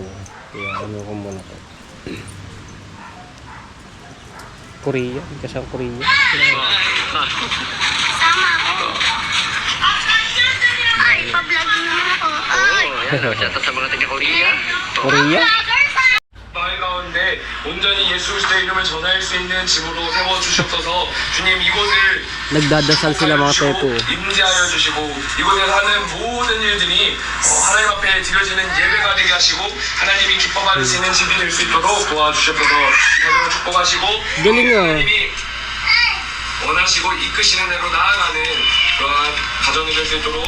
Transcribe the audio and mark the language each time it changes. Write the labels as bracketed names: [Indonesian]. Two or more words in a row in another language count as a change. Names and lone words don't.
[Filipino] Kaya ano ko muna to. Korea, kasang Korea. Pa-vlogging naman ako. Oh, yan. Shout out sa mga taga-Korea. Korea? Bye, Konde. [Korean] 가운데 온전히 예수 그리스도의 이름을 전할 수 있는 집으로 세워 주시옵소서. 주님 이곳을 [Filipino] Nagdadasal sila mga tepo. [Korean] 임재하여 주시고 이곳에서 하는 모든 일들이 하나님 앞에 드려지는 예배가 되게 하시고 하나님이 기뻐 받을 수 있는 집이 될 수 있도록 도와주시옵소서. 하나님을 축복하시고 [Filipino] Galing ah. [Korean] 하나님이 원하시고 이끄시는 대로 나아가는 그러한 가정이 될 수 있도록